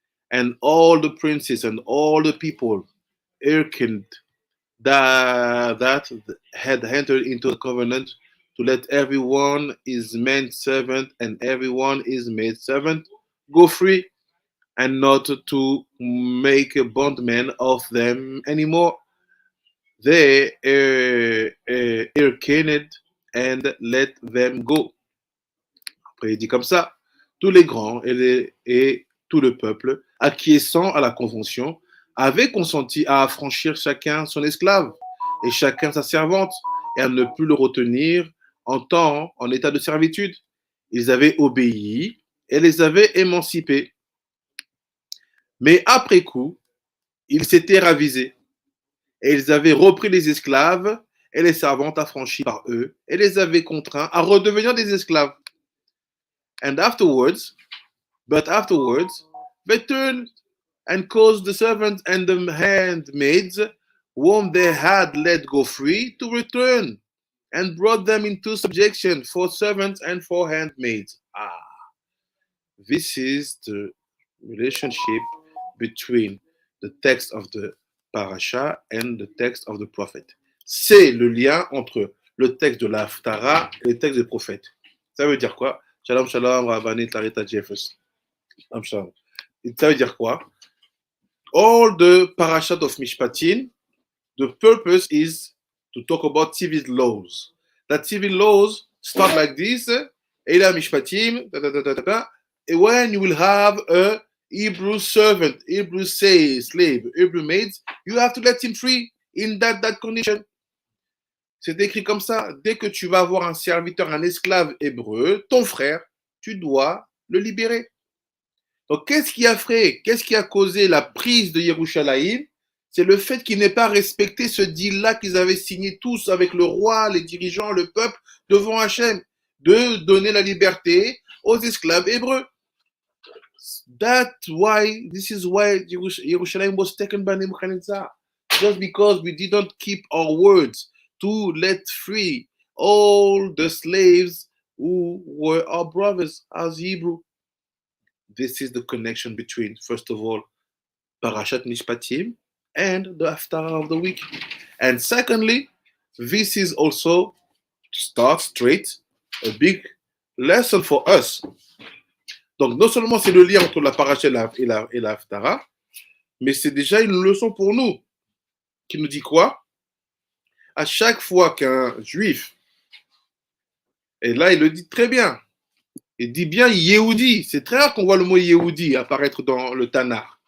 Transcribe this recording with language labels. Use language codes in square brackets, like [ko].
[en] And all the princes and all the people hearkened that had entered into the covenant to let everyone his manservant and everyone his maidservant go free, and not to make a bondman of them anymore. They hearkened and let them go. [fr] Après, il dit comme ça, tous les grands et tout le peuple, acquiesçant à la convention, avaient consenti à affranchir chacun son esclave et chacun sa servante, et à ne plus le retenir en état de servitude. Ils avaient obéi et les avaient émancipés. Mais après coup, ils s'étaient ravisés et ils avaient repris les esclaves et les servantes affranchies par eux et les avaient contraints à redevenir des esclaves. [en] But afterwards, they turned and caused the servants and the handmaids whom they had let go free to return, and brought them into subjection for servants and for handmaids. This is the relationship between the text of the parasha and the text of the prophet. [fr] C'est le lien entre le texte de la Haftara et le texte des prophètes. Ça veut dire quoi? Shalom, shalom, Rabbanit, Larita, Jeffers. Shalom. Ça veut dire quoi? [en] All the parashat of Mishpatim, the purpose is to talk about civil laws. That civil laws start like this, Eila Mishpatim, when you will have a Hebrew servant, Hebrew slave, Hebrew maid, you have to let him free. in that condition. [fr] C'est écrit comme ça. Dès que tu vas avoir un serviteur, un esclave hébreu, ton frère, tu dois le libérer. Donc, qu'est-ce qui a causé la prise de Yerushalayim? C'est le fait qu'ils n'aient pas respecté ce deal-là qu'ils avaient signé tous avec le roi, les dirigeants, le peuple, devant Hachem, de donner la liberté aux esclaves hébreux. [en] This is why Yerushalayim was taken by Nebuchadnezzar. Just because we didn't keep our words to let free all the slaves who were our brothers as Hebrew. This is the connection between, first of all, Parashat Mishpatim and the Haftara of the week. And secondly, this is also, to start straight, a big lesson for us. [fr] Donc, non seulement c'est le lien entre la Parashat et la Haftara, mais c'est déjà une leçon pour nous, qui nous dit quoi? À chaque fois qu'un juif, et là il le dit très bien, il dit bien Yehudi, c'est très rare qu'on voit le mot Yehudi apparaître dans le Tanakh.